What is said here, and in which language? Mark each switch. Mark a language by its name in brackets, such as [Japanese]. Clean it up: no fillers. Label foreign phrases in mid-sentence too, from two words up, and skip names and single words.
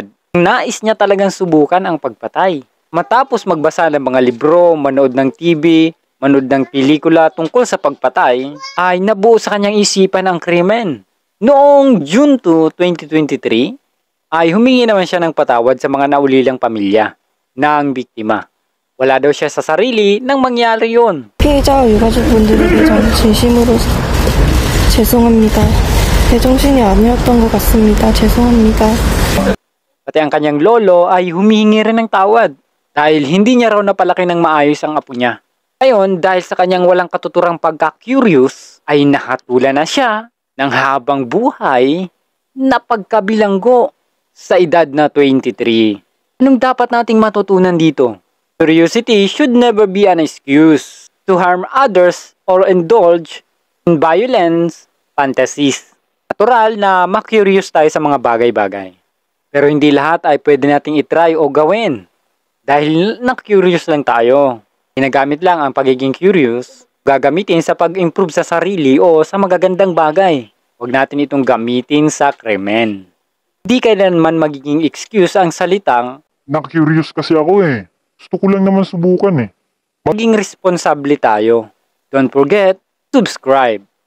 [Filipino] Nais niya talagang subukan ang pagpatay. Matapos magbasa ng mga libro, manood ng TV, manood ng pelikula tungkol sa pagpatay, ay nabuo sa kanyang isipan ang krimen. Noong June 2, 2023, ay humingi naman siya ng patawad sa mga naulilang pamilya ng biktima. Wala daw siya sa sarili nang mangyari yun. [Korean] 피해자와 유가족분들에게 저는 진심으로 죄송합니다. 제정신이 아니었던 것 같습니다. 죄송합니다. [Filipino] Pati ang kanyang lolo ay humihingi rin ng tawad dahil hindi niya raw napalaki ng maayos ang apo niya. Ngayon, dahil sa kanyang walang katuturang pagka-curious, ay nakatulan na siya ng habang buhay na pagkabilanggo sa edad na 23. Anong dapat nating matutunan dito? [English] Curiosity should never be an excuse to harm others or indulge in violence fantasies. [Filipino] Natural na ma-curious tayo sa mga bagay-bagay. Pero hindi lahat ay pwede nating itry o gawin dahil na-curious lang tayo. Ginagamit lang ang pagiging curious, gagamitin sa pag-improve sa sarili o sa magagandang bagay. Huwag natin itong gamitin sa krimen. Hindi kailanman magiging excuse ang salitang, Na-curious kasi ako eh. Gusto ko lang naman subukan eh. maging responsable tayo. [English] Don't forget, subscribe.